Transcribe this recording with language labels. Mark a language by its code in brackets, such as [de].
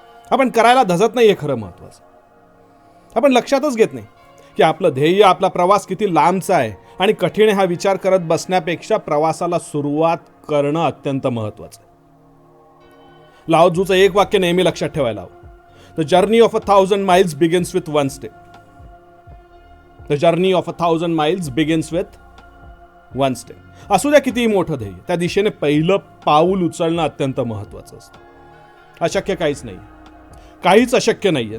[mr] आपण करायला धजत नाही हे खरं महत्वाचं. आपण लक्षातच घेत नाही की आपलं ध्येय, आपला प्रवास किती लांबचा आहे आणि कठीण आहे हा विचार करत बसण्यापेक्षा प्रवासाला सुरुवात करणं अत्यंत महत्वाचं आहे. लाओ त्झूचं एक वाक्य नेहमी लक्षात ठेवायला हवं. [en] The journey of 1,000 miles begins with one step. The journey of 1,000 miles begins with one step. [mr] असू द्या कितीही मोठं ध्येय, त्या दिशेने पहिलं पाऊल उचलणं अत्यंत महत्वाचं असतं. अशक्य काहीच नाही, काहीच अशक्य नाहीये.